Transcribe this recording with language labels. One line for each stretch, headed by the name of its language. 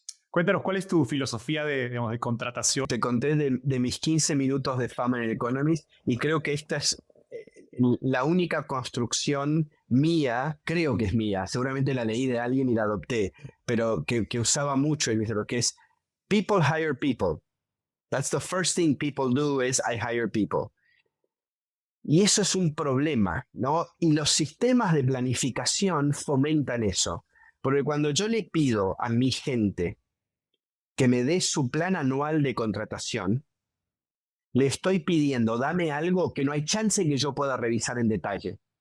Spanish: Cuéntanos, ¿cuál es tu filosofía de contratación? Te conté de mis 15 minutos de fama en el Economist y creo que esta es la única construcción mía, creo que es mía, seguramente la leí de alguien y la adopté, pero que usaba mucho el mismo, que es
English: people hire people. That's the first thing people do is I hire people.
Spanish: Y eso es un problema, ¿no? Y los sistemas de planificación fomentan eso. Porque cuando yo le pido a mi gente que me dé su plan anual de contratación, le estoy pidiendo, dame algo que no hay chance que yo pueda revisar en detalle.